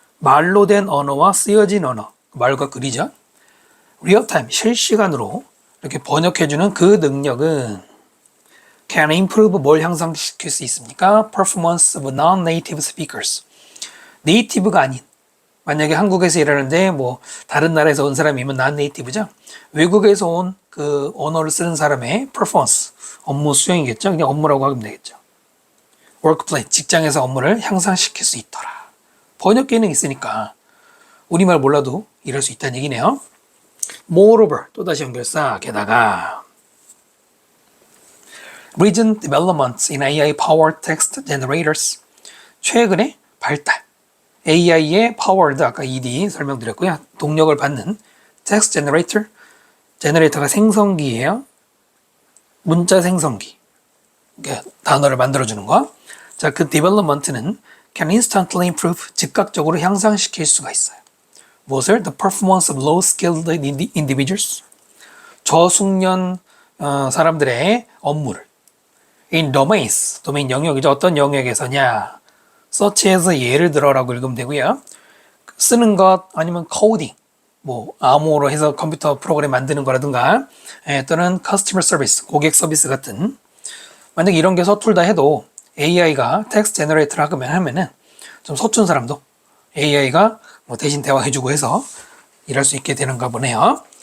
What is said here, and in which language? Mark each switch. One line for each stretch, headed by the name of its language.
Korean: 말로 된 언어와 쓰여진 언어. 말과 글이죠.
English: real time,
Korean: 실시간으로 이렇게 번역해주는 그 능력은
English: can improve
Korean: 뭘 향상시킬 수 있습니까?
English: performance of non-native speakers.
Korean: 네이티브가 아닌 만약에 한국에서 일하는데 다른 나라에서 온 사람이면 non-native죠. 외국에서 온 그 언어를 쓰는 사람의 performance 업무 수행이겠죠. 그냥 업무라고 하면 되겠죠. workplace 직장에서 업무를 향상시킬 수 있더라. 번역 기능이 있으니까 우리말 몰라도 일할 수 있다는 얘기네요.
English: moreover
Korean: 또다시 연결사 게다가
English: recent developments in AI powered text generators
Korean: 최근의 발달 AI의 powered 아까 ED 설명드렸고요. 동력을 받는 text generator 제너레이터가 생성기예요. 문자 생성기 그러니까 단어를 만들어주는 거. 자, 그 development는
English: can instantly improve
Korean: 즉각적으로 향상시킬 수가 있어요. 무엇을?
English: The performance of low-skilled individuals
Korean: 저숙련 사람들의 업무를
English: in domains
Korean: 도메인 영역이죠. 어떤 영역에서냐
English: such as
Korean: 예를 들어라고 읽으면 되고요. 쓰는 것 아니면 coding 뭐 암호로 해서 컴퓨터 프로그램 만드는 거라든가 또는 커스터머 서비스, 고객 서비스 같은 만약에 이런 게 서툴다 해도 AI가 텍스트 제너레이터를 하면은 좀 서툰 사람도 AI가 뭐 대신 대화해주고 해서 일할 수 있게 되는가 보네요.